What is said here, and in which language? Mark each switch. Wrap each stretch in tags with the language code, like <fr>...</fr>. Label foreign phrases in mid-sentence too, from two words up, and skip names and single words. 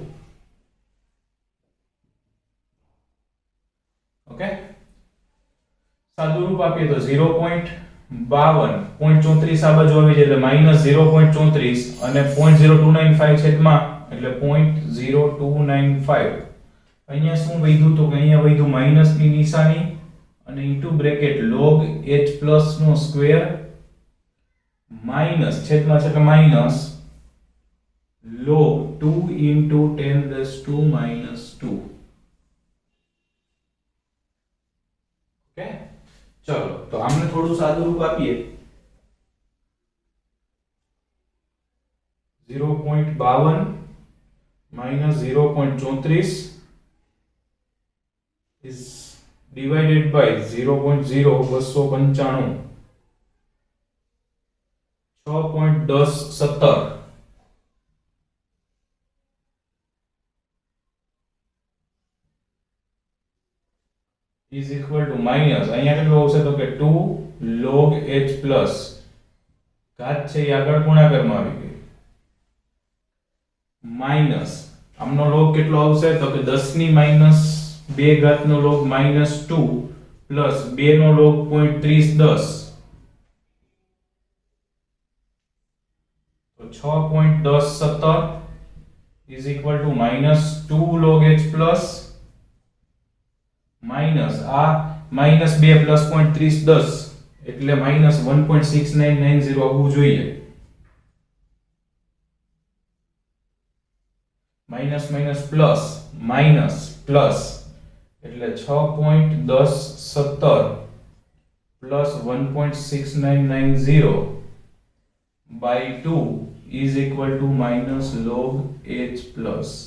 <gu>ઓકે, સાદું રૂપ આપીએ તો 0.52 0.34 આ બાજુ આવી જાય એટલે માઈનસ 0.34 અને 0.0295 છેદમાં એટલે 0.0295. અહીંયા શું વધ્યું તો કે અહીંયા વધ્યું માઈનસ ની નિશાની અને</gu> <en>into bracket log H plus</en> <gu>નો સ્ક્વેર માઈનસ છેદમાં છે કે માઈનસ</gu> <en>log 2 into 10 raised to minus 2.</en> <gu>ઓકે, ચલો તો આમને થોડું સાદું રૂપ આપીએ.</gu> <en>0.52 minus 0.34 is divided by 0.0295 6.1017 is equal to minus</en> <gu>અહીંયા કેટલું આવશે તો કે 2</gu> <en>log H plus</en> <gu>ઘાત છે એ આગળ ગુણાકારમાં આવી ગઈ માઈનસ આમનો લોગ કેટલો આવશે તો કે 10 ની માઈનસ 2 ઘાતનો લોગ -2 પ્લસ 2 નો લોગ 0.3010</gu> <en>તો 6.1017 is equal to -2 log h plus માઈનસ આ -2 પ્લસ 0.3010 એટલે -1.6990</en> <gu>આવવું જોઈએ.</gu> <en>minus minus plus minus plus એટલે 6.1017 પ્લસ 1.6990 by 2 is equal to minus log h plus.</en>